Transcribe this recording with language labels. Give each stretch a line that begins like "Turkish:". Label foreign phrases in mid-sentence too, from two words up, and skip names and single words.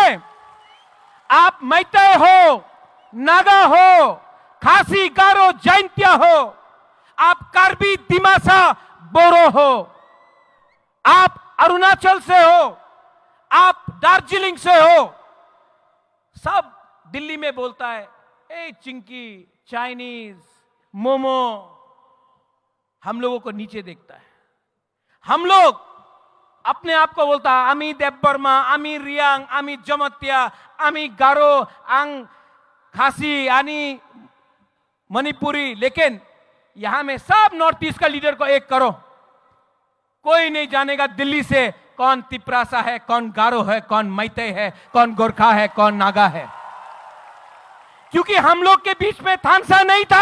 Hindi: आप मैतेई हो नागा हो खासी गारो जैंतिया हो आप कार्बी दिमासा बोरो हो आप अरुणाचल से हो आप दार्जिलिंग से हो सब दिल्ली में बोलता है ए
English: chinky Chinese momo
Hindi: हम लोगों को नीचे देखता है हम लोग अपने आप को बोलता है
Bangla: আমি দেববর্মা আমি রিয়াং আমি জমাতিয়া আমি গারো আং খাসি আনি মণিপুরী
Hindi: लेकिन यहां में सब नॉर्थ ईस्ट का लीडर को एक करो कोई नहीं जानेगा दिल्ली से कौन तिप्रासा है कौन गारो है कौन मैतेई है कौन गोरखा है कौन नागा है क्योंकि हम लोग के बीच में थानसा नहीं